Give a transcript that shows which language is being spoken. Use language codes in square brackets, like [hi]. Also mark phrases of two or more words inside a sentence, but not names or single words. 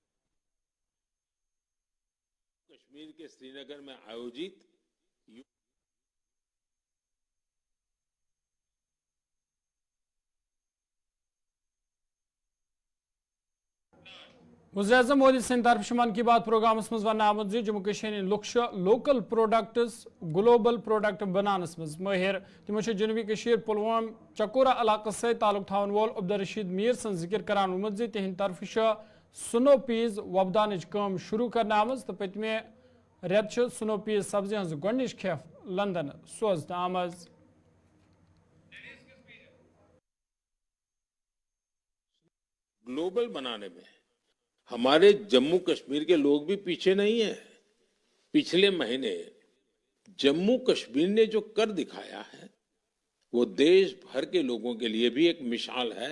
[hi] कश्मीर के श्रीनगर में आयोजित [ks] वज़ीर आज़म मोदी सिंध तरफ मन की बात प्रोग्रामस मज वन आमुत जम्मू कश्मीर [en] local products global product [ks] बनानस मज माहिर। तमो जनूबी कश्मीर पुलवाम चकोरा इलाक़स से ताल्लुक थावन वोल अब्दुलरशीद मीर सन जिक्र करान वोनमुत तिहंद तरफ [en] snow peas [ks] वबदानच काम शुरू करना आमज। तो पतमे रेत [en] snow peas [ks] सब्जी हज गोडनिच खेफ लंदन सोजन आमज। [hi] ग्लोबल बनाने में हमारे जम्मू कश्मीर के लोग भी पीछे नहीं है। पिछले महीने जम्मू कश्मीर ने जो कर दिखाया है वो देश भर के लोगों के लिए भी एक मिसाल है।